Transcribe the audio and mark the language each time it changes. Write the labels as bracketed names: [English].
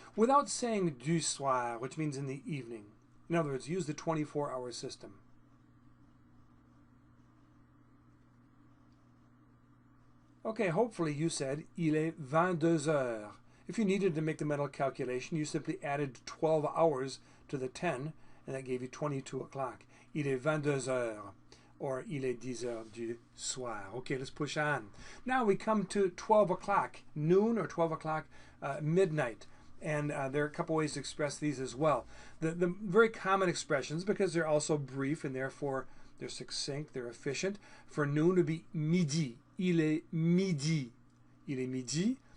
[English] without saying du soir, which means in the evening? In other words, use the 24-hour system. Okay, hopefully you said [French] il est 22 heures. [English] If you needed to make the mental calculation, you simply added 12 hours to the 10, and that gave you 22 o'clock. [French] Il est 22 heures, or il est 10 heures du soir. [English] Okay, let's push on. Now we come to 12 o'clock, noon, or 12 o'clock, midnight. And there are a couple ways to express these as well. The very common expressions, because they're also brief and therefore they're succinct, they're efficient. For noon would be [French] midi. Il est midi. Il est midi.